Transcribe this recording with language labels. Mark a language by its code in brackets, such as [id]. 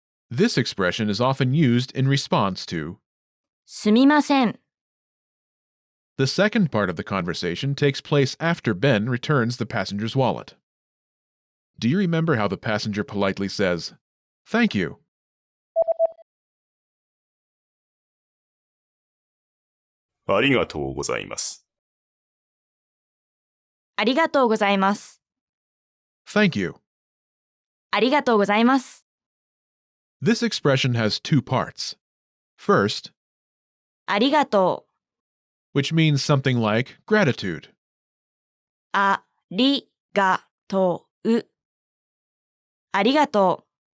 [en] This expression is often used in response to. [ja] すみません。 [en] The second part of the conversation takes place after Ben returns the passenger's wallet. Do you remember how the passenger politely says, "Thank you"? [ja] ありがとうございます。ありがとうございます。 [en] Thank you. [ja] ありがとうございます。 [en] This expression has 2 parts. First, [ja] ありがとう。 [en] which means something like gratitude. [ja] ありがとう。ありがとう。